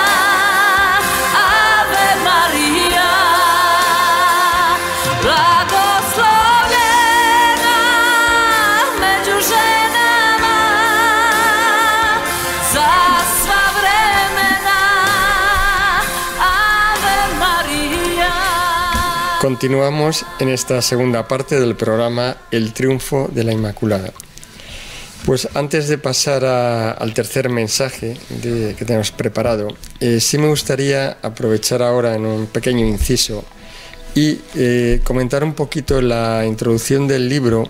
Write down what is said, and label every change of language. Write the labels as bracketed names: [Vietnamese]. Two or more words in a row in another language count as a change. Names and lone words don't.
[Latin] Ave Marija, [Croatian] blagoslovljena među ženama za sva vremena. [Latin] Ave María. [Spanish] Continuamos en esta segunda parte del programa El triunfo de la Inmaculada. Pues antes de pasar al tercer mensaje que tenemos preparado, sí me gustaría aprovechar ahora en un pequeño inciso y comentar un poquito la introducción del libro.